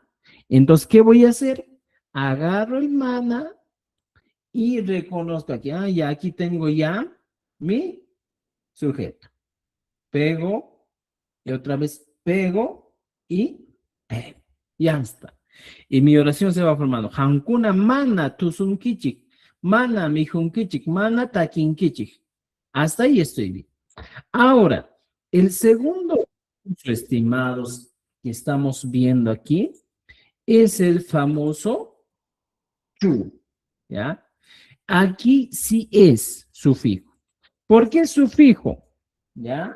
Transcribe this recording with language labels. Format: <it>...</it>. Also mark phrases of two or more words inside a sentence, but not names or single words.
<es>Entonces, ¿qué voy a hacer? Agarro el mana y reconozco aquí. Ah, ya aquí tengo ya mi sujeto. Pego y otra vez pego y pego. Ya está. Y mi oración se va formando.</es> <qu>Hankuna mana tusun kichik. Mana mi kichik. Mana takin kichik.</qu> <es>Hasta ahí estoy bien. Ahora, el segundo, estimados, que estamos viendo aquí, es el famoso chu. ¿Ya? Aquí sí es sufijo. ¿Por qué sufijo? ¿Ya?</es>